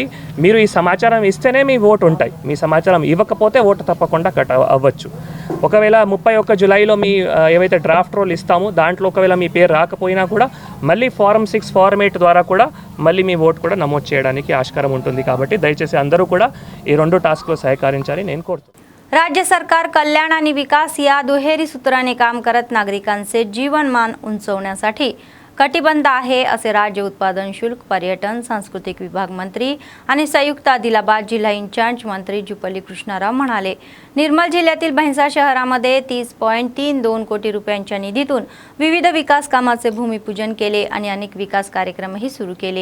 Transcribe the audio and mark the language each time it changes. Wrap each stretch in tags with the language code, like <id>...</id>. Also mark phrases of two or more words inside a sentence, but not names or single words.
<te>మీరు ఈ సమాచారం ఇస్తేనే మీ ఓటు ఉంటాయి, మీ సమాచారం ఇవ్వకపోతే ఓటు తప్పకుండా కట్ అవ్వచ్చు. ఒకవేళ 31 జూలైలో మీ ఏవైతే</te> <en>draft roll</en> <te>ఇస్తామో దాంట్లో ఒకవేళ మీ పేరు రాకపోయినా కూడా మళ్ళీ ఫారం 6 ఫార్మ్ 8 ద్వారా కూడా మళ్ళీ మీ ఓటు కూడా నమోదు చేయడానికి ఆస్కారం ఉంటుంది. కాబట్టి दयచేసి అందరూ కూడా ఈ 2 टास्कలో సహకరించాలని నేను కోరుతున్నాను.</te> <mr>राज्य सरकार कल्याण आणि विकास या दुहेरी सूत्राने काम करत नागरिकांचे जीवनमान उंचवण्यासाठी कटिबद्ध आहे असे राज्य उत्पादन शुल्क, पर्यटन, सांस्कृतिक विभाग मंत्री आणि संयुक्त आदिलाबाद जिल्हा इंचार्ज मंत्री जुपल्ली कृष्णाराव म्हणाले. निर्मल जिल्ह्यातील भैंसा शहरामध्ये 30.32 कोटी रुपयांच्या निधीतून विविध विकास कामाचे भूमिपूजन केले आणि अनेक विकास कार्यक्रमही सुरू केले.</mr>